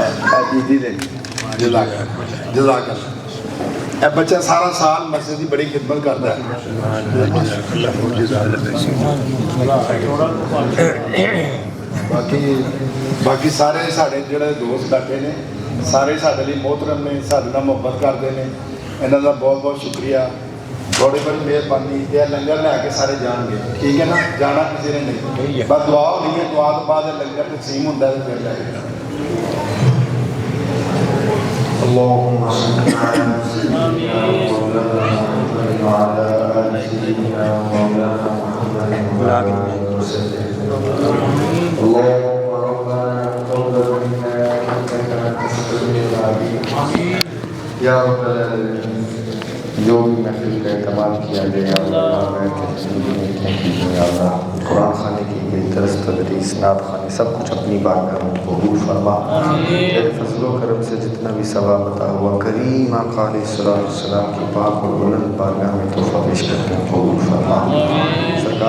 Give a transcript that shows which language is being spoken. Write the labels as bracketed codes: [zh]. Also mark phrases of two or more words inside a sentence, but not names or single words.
[pa] ਇਹ ਈਦੀ ਦੇਣੀ ਜਜ਼ਾਕੱਲਾ ਇਹ ਬੱਚਾ ਸਾਰਾ ਸਾਲ ਮਸਜਿਦ ਦੀ ਬੜੀ ਖਿਦਮਤ ਕਰਦਾ ਹੈ ਬਾਕੀ ਸਾਰੇ ਸਾਡੇ ਜਿਹੜੇ ਦੋਸਤ ਬੈਠੇ ਨੇ ਸਾਰੇ ਸਾਡੇ ਲਈ ਮੋਹਤਰਮ ਨੇ ਸਾਡੇ ਨਾਲ ਮੁਹੱਬਤ ਕਰਦੇ ਨੇ ਇਹਨਾਂ ਦਾ ਬਹੁਤ ਬਹੁਤ ਸ਼ੁਕਰੀਆ ਬੜੀ ਬੜੀ ਮਿਹਰਬਾਨੀ ਤੇ ਲੰਗਰ ਲੈ ਕੇ ਸਾਰੇ ਜਾਣਗੇ ਠੀਕ ਹੈ ਨਾ ਜਾਣਾ ਕਿਸੇ ਨੇ ਨਹੀਂ ਬਸ ਦੁਆ ਹੋਣੀ ਹੈ ਦੁਆ ਤੋਂ ਬਾਅਦ ਲੰਗਰ ਤਕਸੀਮ ਹੁੰਦਾ ਤੇ ਫਿਰ ਲੈ ਕੇ [ar] اللهم صل على سيدنا محمد وعلى آل سيدنا مولانا محمد وسلم اللهم ربنا تقبل منا إنك أنت السميع العليم [ur] یا رب جو بھی محفل کا استعمال کیا گیا قرآن خوانی کی گئی درس تدریس نعت خوانی سب کچھ اپنی بارگاہ میں قبول فرما تیرے فضل و کرم سے جتنا بھی ثواب عطا ہوا کریم آقا علیہ السلام کی پاک اور بلند بارگاہ میں تحفہ پیش کرکے قبول فرما سرکار